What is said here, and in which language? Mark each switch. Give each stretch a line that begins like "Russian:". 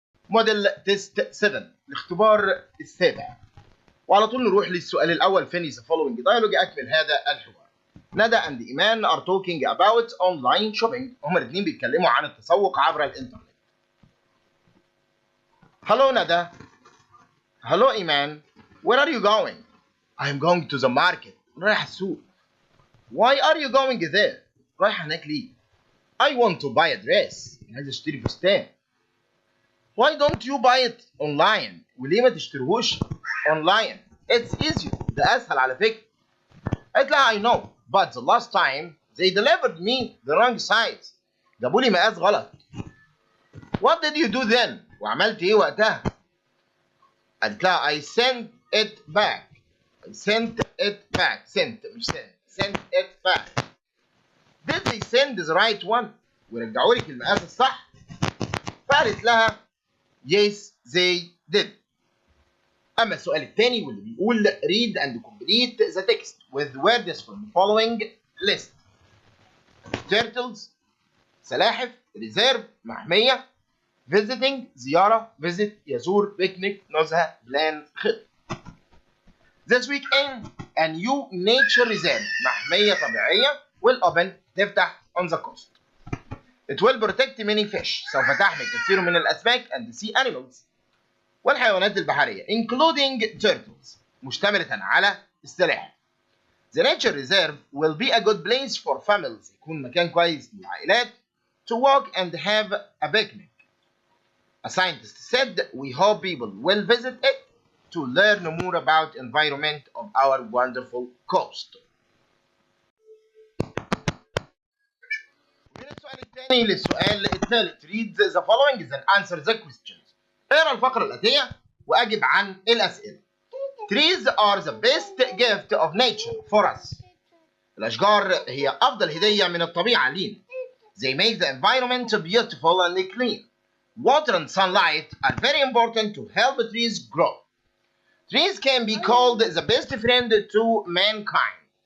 Arabic: موديل تيست 7 الاختبار السابع. وعلى طول نروح للسؤال الأول.
English: finish the following dialogue.
Arabic: أكمل هذا الحوار.
English: Nada and Iman are talking about online shopping.
Arabic: هما الاثنين بيتكلموا عن التسوق عبر الإنترنت.
English: Hello Nada. Hello Iman. Where are you going? I am going to the market.
Arabic: رايح السوق.
English: Why are you going there?
Arabic: رايح هناك ليه؟
English: I want to buy a dress.
Arabic: عايز اشتري فستان.
English: Why don't you buy it online?
Arabic: وليه ما تشتريهوش online?
English: It's easier.
Arabic: ده أسهل على فكرة. قالت لها
English: I know, but the last time they delivered me the wrong size.
Arabic: جابوا لي مقاس غلط.
English: What did you do then?
Arabic: وعملت إيه وقتها؟ قالت لها
English: I sent it back. I sent it back. Sent مش sent. Sent it back. Did they send the right one?
Arabic: ورجعوا لك المقاس الصح؟ فقالت لها
English: yes they did.
Arabic: أما السؤال الثاني واللي بيقول
English: read and complete the text with words from the following list. turtles سلاحف reserve محمية visiting زيارة visit يزور picnic نزهة plan خطة. This weekend a new nature reserve
Arabic: محمية طبيعية
English: will open
Arabic: تفتح
English: on the coast. It will protect many fish
Arabic: سوف تحمي كثير من الأسماك
English: and sea animals
Arabic: والحيوانات البحرية
English: including turtles
Arabic: مشتملة على السلاحف.
English: The nature reserve will be a good place for families
Arabic: يكون مكان كويس للعائلات
English: to walk and have a picnic. A scientist said we hope people will visit it to learn more about environment of our wonderful coast.
Arabic: من السؤال الثاني للسؤال الثالث
English: read the following and answer the questions.
Arabic: اقرا الفقرة الآتية وأجب عن الأسئلة.
English: Trees are the best gift of nature for us.
Arabic: الأشجار هي أفضل هدية من الطبيعة لينا.
English: They make the environment beautiful and clean. Water and sunlight are very important to help trees grow. Trees can be called the best friend to mankind.